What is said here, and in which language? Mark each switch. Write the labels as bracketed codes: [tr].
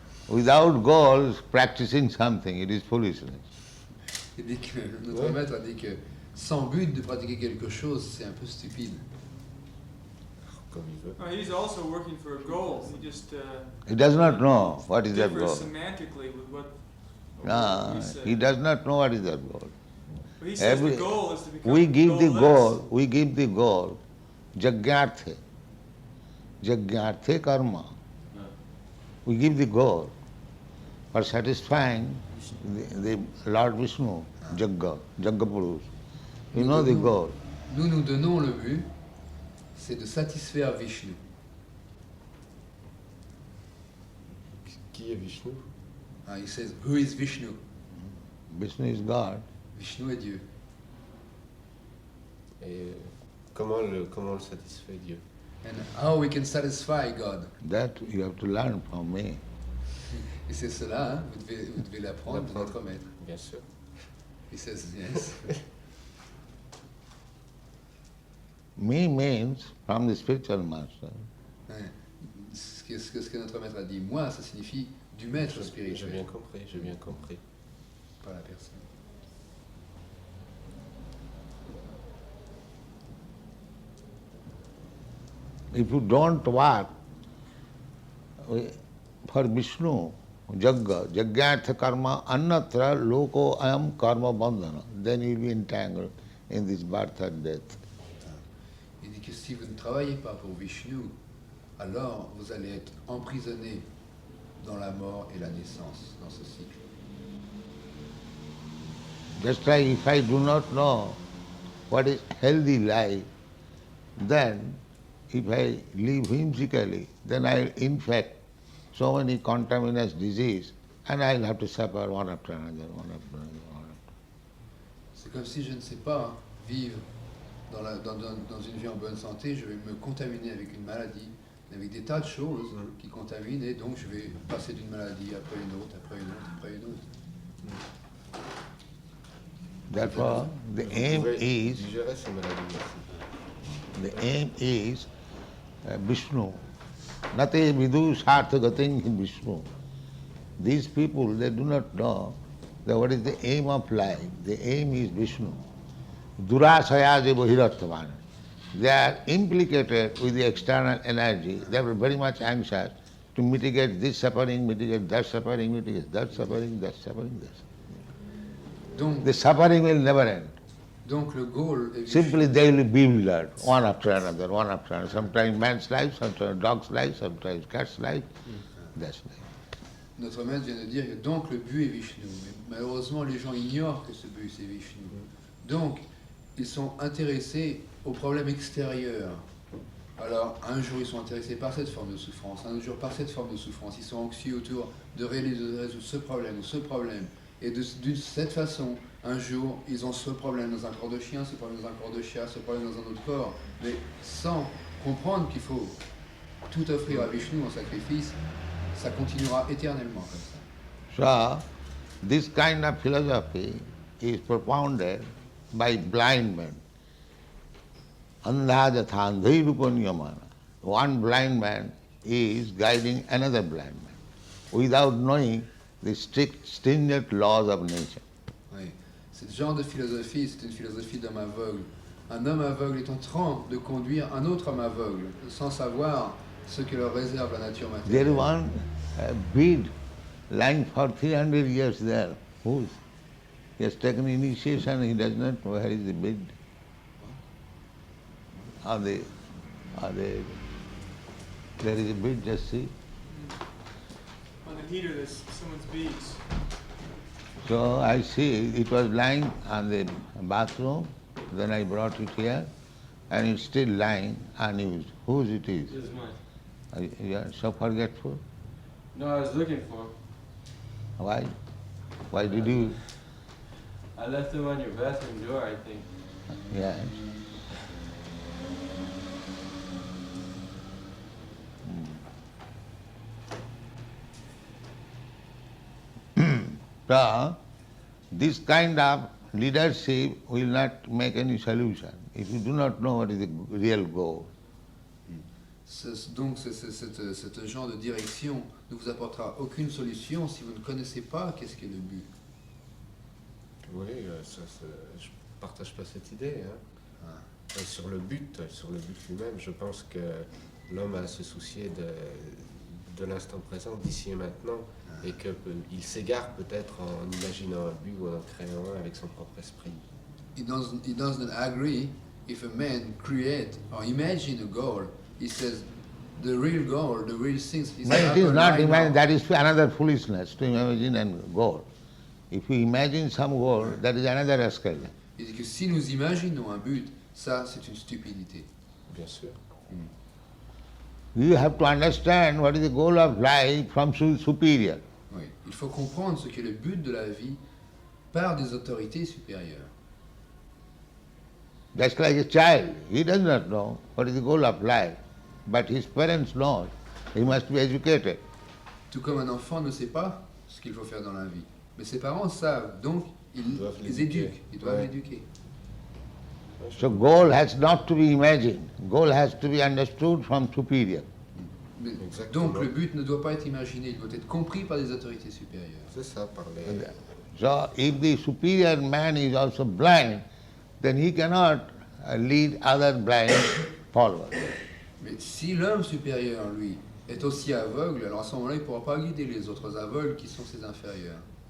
[en] Without goals, practicing something, it is foolishness. [fr] Il dit que notre maître a dit que sans but de pratiquer quelque chose, c'est un peu stupide. Comme il veut. [en] No, he's also working for a goal. He just He does not know what is that differs goal. semantically with what No, we say. he does not know what is that goal. But he says Every- the goal is to become We give the goalless. [sa] goal, jagyarthe. Jagyarthe karma. [en] We give the goal for satisfying the Lord Vishnu, Jagga Purush. You know the goal. [fr] Nous donnons le but, c'est de satisfaire Vishnu. Qui est Vishnu? [en] He says, who is Vishnu? Vishnu is God. [fr] Vishnu est Dieu. Et comment le satisfait Dieu? [en] And how we can satisfy God? That you have to learn from me. [fr] Et c'est cela, hein, vous devez l'apprendre de notre maître. Bien sûr. [en] He says yes. Me means from the spiritual master. [fr] Ouais. Ce que notre maître a dit, moi, ça signifie du maître J'ai spirituel. bien compris. Pas la personne. [en] If you don't work for Vishnu, [sa] Jagyartha karma, annatra loko ayam karma bandhana, [en] then you will be entangled in this birth and death. [fr] Il dit que si vous ne travaillez pas pour Vishnu, alors vous allez être emprisonné dans la mort et la naissance, dans ce cycle. [en] Just like if I do not know what is healthy life, then if I live whimsically, then I will infect so many contaminous disease and I will have to suffer one after another, one after another, one after another. [fr] C'est comme si je ne sais pas vivre dans une vie en bonne santé, je vais me contaminer avec une maladie, avec des tas de choses qui contaminent, et donc je vais passer d'une maladie après une autre, après une autre, après une autre. [en] Therefore, the aim is [fr] Digérer ces maladies aussi. [sa] Vishnu. Nate vidu sarthagating Vishnu. [en] These people, they do not know that what is the aim of life. The aim is Vishnu. [sa] Durasayaje bahirattavana. [en] They are implicated with the external energy. They are very much anxious to mitigate this suffering, mitigate that suffering, mitigate that suffering, that suffering, that suffering. [fr] Donc, [en] The suffering will never end. [fr] donc le goal est [en] Simply they will be bewildered, one after another, one after another. Sometimes man's life, sometimes dog's life, sometimes cat's life. That's life. [fr] Notre maître vient de dire que donc le but est Vishnu. Mais malheureusement, les gens ignorent que ce but c'est Vishnu. Donc, ils sont intéressés aux problèmes extérieurs. Alors, un jour, ils sont intéressés par cette forme de souffrance, un jour par cette forme de souffrance. Ils sont anxieux autour de résoudre ce problème ou ce problème. Et de cette façon, un jour, ils ont ce problème dans un corps de chien, ce problème dans un corps de chat, ce problème dans un autre corps. Mais sans comprendre qu'il faut tout offrir à Vishnu en sacrifice, ça continuera éternellement comme ça. [en] So, this kind of philosophy is propounded by blind men. [sa] Andhajatha andhairupanyamana. [en] One blind man is guiding another blind man without knowing the strict, stringent laws of nature. [fr] Oui. Ce genre de philosophie, c'est une philosophie d'homme aveugle. Un homme aveugle est en train de conduire un autre homme aveugle, sans savoir ce que leur réserve la nature [en] There is [fr] matérielle. [en] one bead lying for 300 years there. Who's? He has taken initiation, he does not know where is the bead. There is a bead, just see. On the heater, there's someone's beads. So I see it was lying on the bathroom, then I brought it here, and it's still lying unused. Whose it is? This is mine. You are so forgetful. No, I was looking for him. Why? Why did you? I left him on your bathroom door, I think. Yes. So, this kind of leadership will not make any solution if you do not know what is the real goal. [fr] Donc ce genre de direction ne vous apportera aucune solution si vous ne connaissez pas qu'est-ce qu'est le but. Oui, je partage pas cette idée. Hein. Sur le but lui-même, je pense que l'homme a à se soucier de l'instant présent, d'ici et maintenant, et qu'il s'égare peut-être en imaginant un but ou en créant un avec son propre esprit. [en] He doesn't agree if a man create or imagine a goal. He says the real goal, the real things. But it is not imagine, that is another foolishness to imagine a goal. If you imagine some goal, that is another rascal. [fr] Il dit que si nous imaginons un but, ça c'est une stupidité. Bien sûr. [en] You have to understand what is the goal of life from superior. [fr] Oui. Il faut comprendre ce qu'est le but de la vie par des autorités supérieures. [en] Just like a child, he does not know what is the goal of life, but his parents know. He must be educated. [fr] Tout comme un enfant ne sait pas ce qu'il faut faire dans la vie. Mais ses parents savent, donc ils doivent les l'éduquer. éduquent, ils doivent Ouais. l'éduquer. [en] So goal has not to be imagined. Goal has to be understood from superior. [fr] Mais- Exactement. donc le but ne doit pas être imaginé, il doit être compris par des autorités supérieures. C'est ça, par les... [en] So if the superior man is also blind, then he cannot lead other blind followers. [fr] Mais si l'homme supérieur, lui, est aussi aveugle, alors à ce moment-là, il ne pourra pas guider les autres aveugles qui sont ses inférieurs.